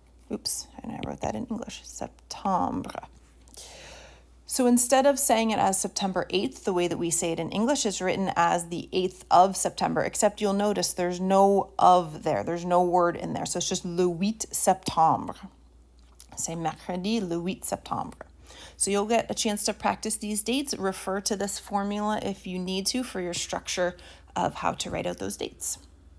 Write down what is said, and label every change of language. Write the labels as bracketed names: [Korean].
[English] Oops, and I wrote that in English, septembre. So instead of saying it as September 8th, the way that we say it in English, is written as the 8th of September, except you'll notice there's no of there. There's no word in there. So it's just [French] le 8 septembre. C'est mercredi le 8 septembre. [English] So you'll get a chance to practice these dates. Refer to this formula if you need to for your structure of how to write out those dates.